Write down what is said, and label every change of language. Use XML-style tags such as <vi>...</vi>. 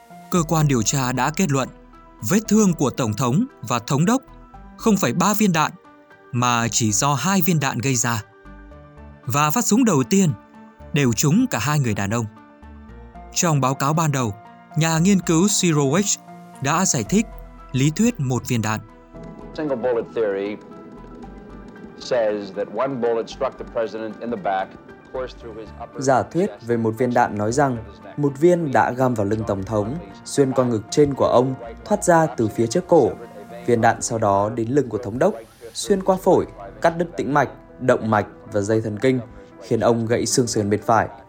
<vi>Cơ quan điều tra đã kết luận vết thương của Tổng thống và Thống đốc không phải 3 viên đạn mà chỉ do 2 viên đạn gây ra. Và phát súng đầu tiên đều trúng cả hai người đàn ông. Trong báo cáo ban đầu, nhà nghiên cứu Sirowich đã giải thích lý thuyết một viên đạn.</vi> <en>Single bullet theory says that one bullet struck the president in the back, course through his upper.</en> <vi>Giả thuyết về một viên đạn nói rằng một viên đã găm vào lưng Tổng thống, xuyên qua ngực trên của ông, thoát ra từ phía trước cổ. Viên đạn sau đó đến lưng của Thống đốc, xuyên qua phổi, cắt đứt tĩnh mạch, động mạch và dây thần kinh, khiến ông gãy xương sườn bên phải.</vi>